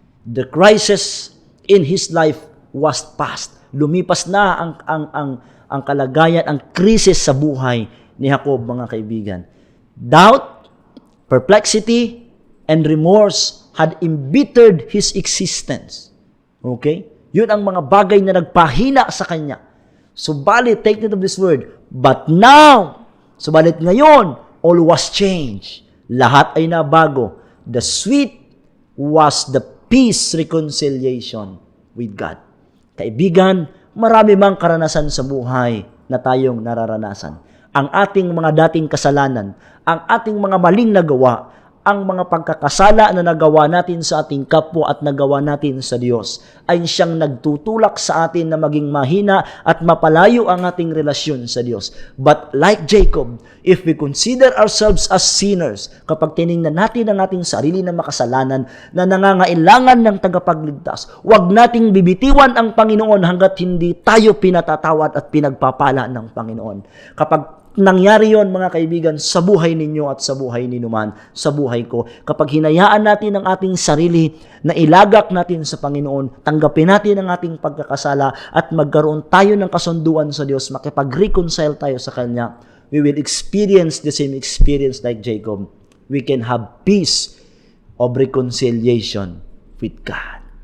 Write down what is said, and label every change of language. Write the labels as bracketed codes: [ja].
[en] The crisis in his life was past. [tl] Lumipas na ang kalagayan, ang krisis sa buhay ni Jacob, mga kaibigan. [en] Doubt, perplexity, and remorse had embittered his existence. Okay? [tl] Yun ang mga bagay na nagpahina sa kanya. [en] Subalit, take note of this word, but now, [tl] subalit ngayon, [en] all was changed. [tl] Lahat ay nabago. [en] The sweet was the peace reconciliation with God. [tl] Kaibigan, marami mang karanasan sa buhay na tayong nararanasan. Ang ating mga dating kasalanan, ang ating mga maling nagawa, ang mga pagkakasala na nagawa natin sa ating kapwa at nagawa natin sa Diyos, ay siyang nagtutulak sa atin na maging mahina at mapalayo ang ating relasyon sa Diyos. [en] But like Jacob, if we consider ourselves as sinners, [tl] kapag tiningnan natin ang ating sarili na makasalanan na nangangailangan ng tagapagligtas, huwag nating bibitiwan ang Panginoon hanggat hindi tayo pinatatawad at pinagpapala ng Panginoon. Kapag nangyari yon, mga kaibigan, sa buhay ninyo at sa buhay ni Numan, sa buhay ko, kapag hinayaan natin ang ating sarili na ilagak natin sa Panginoon, tanggapin natin ang ating pagkakasala at magkaroon tayo ng kasunduan sa Diyos, makipag-reconcile tayo sa Kanya, [en] we will experience the same experience like Jacob. We can have peace of reconciliation with God.